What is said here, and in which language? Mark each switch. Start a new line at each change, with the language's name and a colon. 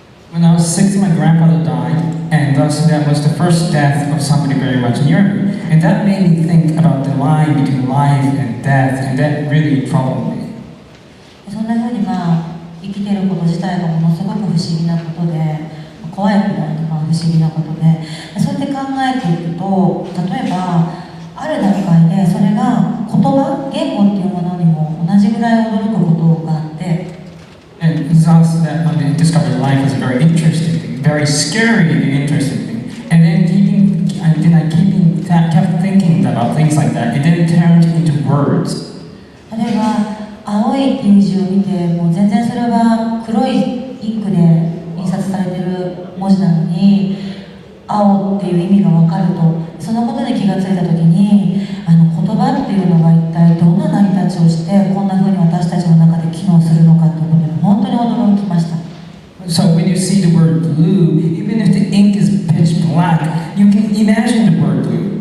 English: When I was 6, my grandfather died, and thus that was the first death of somebody very much near me. And that made me think about the line between life and death, and that really troubled me.
Japanese: そんな風に生きてること自体がものすごく不思議なことで、怖いくらいの不思議なことで、そうやって考えていくと、例えばある段階でそれが言葉、言語っていうものにも同じぐらい驚くことがあって、
English: And thus that I discovered life was a very interesting thing, very scary and interesting thing. And then I kept thinking about things like that. It then turned into words.
Japanese: 例えば青いっていう字を見て、もう全然それは黒いインクで印刷されてる文字なのに、青っていう意味が分かると、そのことに気がついたときに、言葉っていうのが一体どんな成り立ちをして、こんな風に私たちの中で機能するのかということに本当に驚きました。
English: So when you see the word blue, even if the ink is pitch black, you can imagine the word blue.